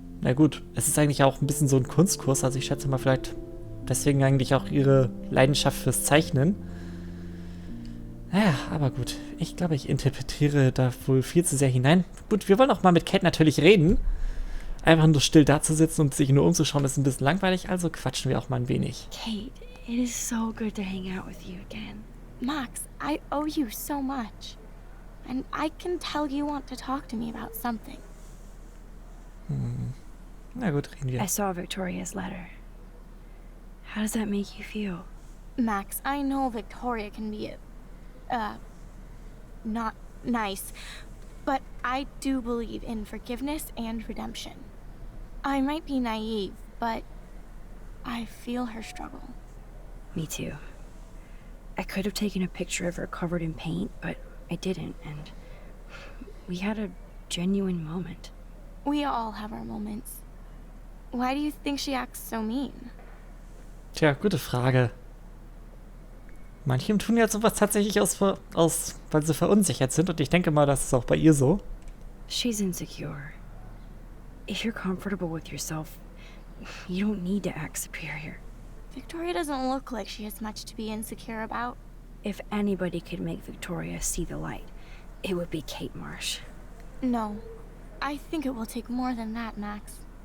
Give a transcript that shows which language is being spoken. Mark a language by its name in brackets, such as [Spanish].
[German] Na gut, es ist eigentlich auch ein bisschen so ein Kunstkurs, also ich schätze mal vielleicht deswegen eigentlich auch ihre Leidenschaft fürs Zeichnen. Naja, aber gut, ich glaube, ich interpretiere da wohl viel zu sehr hinein. Gut, wir wollen auch mal mit Kate natürlich reden. Einfach nur still dazusitzen und sich nur umzuschauen, ist ein bisschen langweilig, also quatschen wir auch mal ein wenig. [English] Kate, it is so good to hang out with you again. Max, I owe you so much. And I can tell you want to talk to me about something. [German] Na gut, reden wir. [English] I saw Victoria's letter. How does that make you feel? Max, I know Victoria can be not nice, but I do believe in forgiveness and redemption. I might be naive, but I feel her struggle. Me too. I could have taken a picture of her covered in paint, but I didn't, and we had a genuine moment. We all have our moments. Why do you think she acts so mean? [German] Tja, gute Frage. Manche tun ja sowas tatsächlich weil sie verunsichert sind und ich denke mal, das ist auch bei ihr so. [English] She's insecure. If you're comfortable with yourself, you don't need to act superior. Victoria doesn't look like she has much to be insecure about. If anybody could make Victoria see the light, it would be Kate Marsh. No, I think it will take more than that, Max.